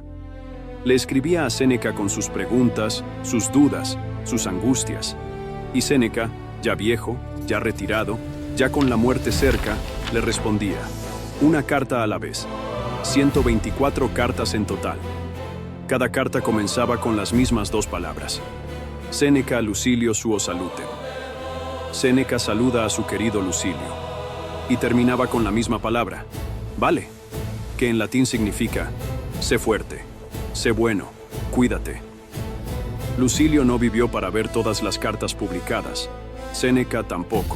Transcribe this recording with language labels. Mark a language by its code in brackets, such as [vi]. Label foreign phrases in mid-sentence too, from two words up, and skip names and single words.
[es] Le escribía a Séneca con sus preguntas, sus dudas, sus angustias. Y Séneca, ya viejo, ya retirado, ya con la muerte cerca, le respondía, una carta a la vez. 124 cartas en total. Cada carta comenzaba con las mismas 2 palabras. [la] Séneca Lucilio suo salute. [es] Séneca saluda a su querido Lucilio. Y terminaba con la misma palabra, vale, que en latín significa, sé fuerte, sé bueno, cuídate. Lucilio no vivió para ver todas las cartas publicadas, Séneca tampoco.